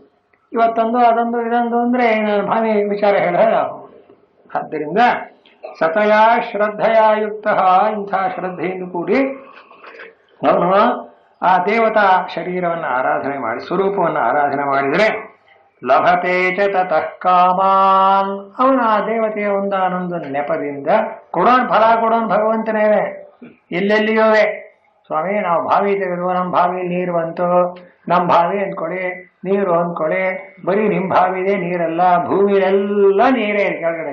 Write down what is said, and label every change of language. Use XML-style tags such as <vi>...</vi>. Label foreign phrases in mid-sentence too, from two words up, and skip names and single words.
<kn>ಇವತ್ತೊಂದು ಅದೊಂದು ಇದೊಂದು ಅಂದ್ರೆ ಭಾವಿ ವಿಚಾರ ಹೇಳಿದ್ರೆ. ಆದ್ದರಿಂದ ಸತಯ ಶ್ರದ್ಧೆಯ ಯುಕ್ತ, ಇಂಥ ಶ್ರದ್ಧೆಯನ್ನು ಕೂಡಿ ಅವನು ಆ ದೇವತಾ ಶರೀರವನ್ನು ಆರಾಧನೆ ಮಾಡಿ, ಸ್ವರೂಪವನ್ನು ಆರಾಧನೆ ಮಾಡಿದರೆ</kn> <sa>ಲಭತೆ ಚ ತತಃ ಕಾಮಾನ್.</sa> <kn>ಅವನು ಆ ದೇವತೆಯ ಒಂದಾನೊಂದು ನೆಪದಿಂದ ಕೊಡೋನ್ ಫಲ ಕೊಡೋನ್ ಭಗವಂತನೇ. ಎಲ್ಲೆಲ್ಲಿಯೋವೆ ಸ್ವಾಮಿ, ನಾವು ಬಾವಿ ತೆಗೆದು ನಮ್ಮ ಬಾವಿಯಲ್ಲಿ ನೀರು ಬಂತು, ನಮ್ಮ ಬಾವಿ ಅಂದ್ಕೊಳ್ಳಿ, ನೀರು ಅಂದ್ಕೊಳ್ಳಿ. ಬರೀ ನಿಮ್ಮ ಬಾವಿ ಇದೆ ನೀರಲ್ಲ, ಭೂಮಿಲೆಲ್ಲ ನೀರೇ ಕೆಳಗಡೆ.</kn>